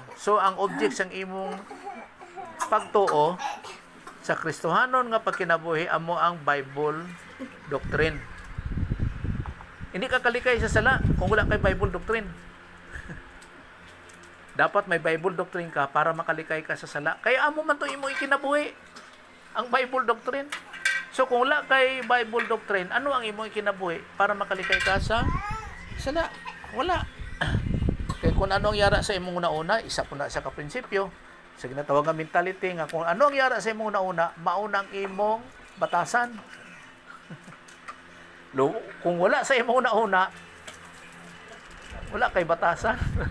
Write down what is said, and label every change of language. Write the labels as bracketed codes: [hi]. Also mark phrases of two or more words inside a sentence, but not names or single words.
[hil] So ang object sang imong pagtuo sa Kristohanon nga pagkinabuhi amo ang [en] Bible doctrine. [hil] Hindi ka kalikay sa sala kung wala kay [en] Bible doctrine. [hil] Dapat may [en] Bible doctrine [hil] ka para makalikay ka sa sala. Kaya amo man to imo ikinabuhi ang [en] Bible doctrine. [hil] So kung wala kay [en] Bible doctrine, [hil] ano ang imo ikinabuhi para makalikay ka sa sala? Wala. Kaya kung ano ang yara sa imong una-una, isa po na sa kaprinsipyo, sa ginatawag nga mentality nga kung ano ang yara sa imong una-una, mauna ang imong batasan. Kung wala sa imong una-una, wala kay batasan.